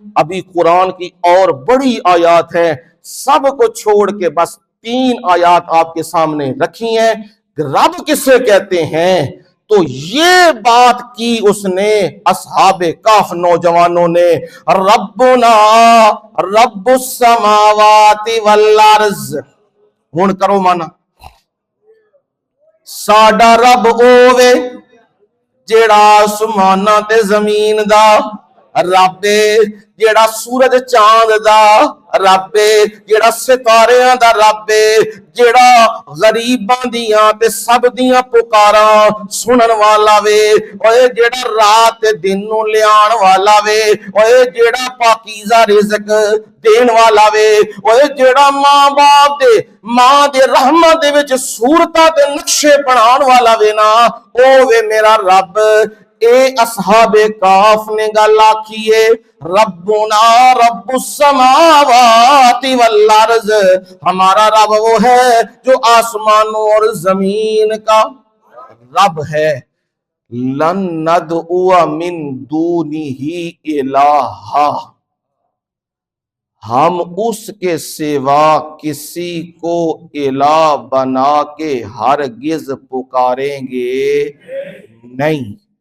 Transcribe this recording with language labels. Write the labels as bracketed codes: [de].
[ur] ابھی قرآن کی اور بڑی آیات ہیں، سب کو چھوڑ کے بس 3 آیات آپ کے سامنے رکھی ہیں. رب کسے کہتے ہیں؟ تو یہ بات کی اس نے اصحاب کاف نوجوانوں نے، [ar] ربنا رب السماوات والارض. [pa] ہن کرو مانا، ساڈا رب اوے جیڑا آسماناں تے زمین دا رب، جیڑا سورج چاند دا رب، جیڑا ستاریاں دا رب، جیڑا غریباں دیاں تے سب دیاں پکاراں سنن والا وے، اوے جیڑا رات تے دن نو لیان والا وے، اوے جیڑا پاکیزہ رزق دین والا وے، اوے جیڑا ماں باپ دے ماں دے رحمت دے وچ صورتاں تے نقشے بنان والا وے نا، او وے میرا رب. اے اصحاب کاف نے گل آکھیے [ar] ربنا رب السماوات والارض، [ur] ہمارا رب وہ ہے جو آسمانوں اور زمین کا رب ہے. [ar] لن ندعو من دونہ الہا، [ur] ہم اس کے سوا کسی کو الہ بنا کے ہرگز پکاریں گے نہیں.